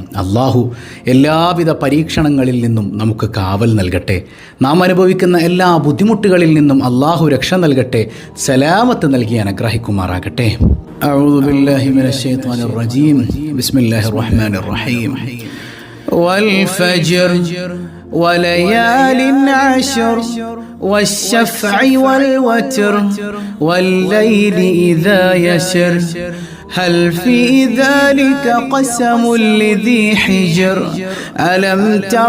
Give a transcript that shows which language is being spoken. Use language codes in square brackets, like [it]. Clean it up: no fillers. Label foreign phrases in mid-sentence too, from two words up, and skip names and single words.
[ml] അള്ളാഹു എല്ലാവിധ പരീക്ഷണങ്ങളിൽ നിന്നും നമുക്ക് കാവൽ നൽകട്ടെ. നാം അനുഭവിക്കുന്ന എല്ലാ ബുദ്ധിമുട്ടുകളിൽ നിന്നും അള്ളാഹു രക്ഷ നൽകട്ടെ, സലാമത്ത് നൽകി അനുഗ്രഹിക്കുമാറാകട്ടെ. [ar] أعوذ بالله من الشيطان الرجيم. بسم الله الرحمن الرحيم. والفجر وليال عشر والشفع والوتر والليل إذا يسر هل في ذلك قسم لذي حجر ألم تر